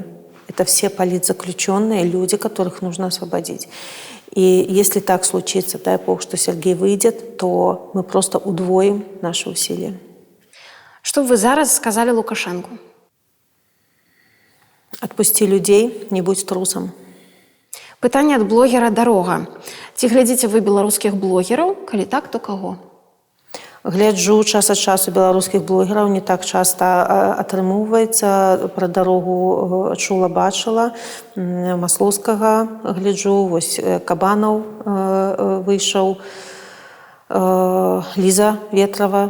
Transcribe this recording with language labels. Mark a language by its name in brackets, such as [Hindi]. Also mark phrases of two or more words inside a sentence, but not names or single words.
[Russian] Это все политзаключенные, люди, которых нужно освободить. И если так случится, дай Бог, что Сергей выйдет, то мы просто удвоим наши усилия. Что бы вы зараз сказали Лукашенку? Отпусти людей, не будь трусом. [Belarusian] Пытанне ад блогера «Дарога». Ці глядзіце вы беларускіх блогераў? Калі так, то каго? Гляджу час ад часу беларускіх блогераў, не так часта атрымоўваецца. Пра дарогу чула, бачыла. Маслоўскага гляджу, вось Кабанаў выйшаў, Ліза Ветрава.